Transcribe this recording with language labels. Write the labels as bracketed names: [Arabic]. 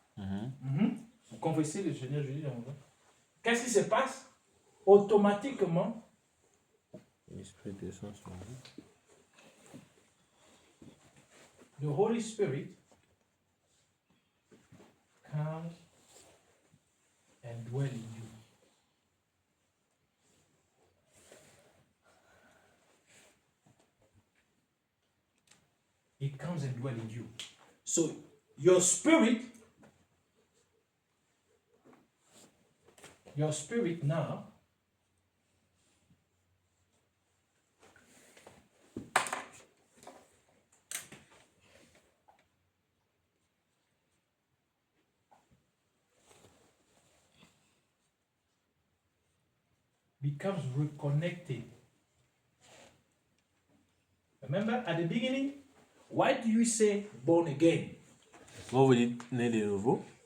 [French] Vous confessez le Seigneur Jésus dans votre cœur. Qu'est-ce qui se passe? Automatiquement, L'Esprit descend sur vous. [English] the Holy Spirit comes and dwells in you. It comes and dwells in you. So your spirit now becomes reconnected. Remember at the beginning, why do you say born again? [French] Quand vous dites né de nouveau,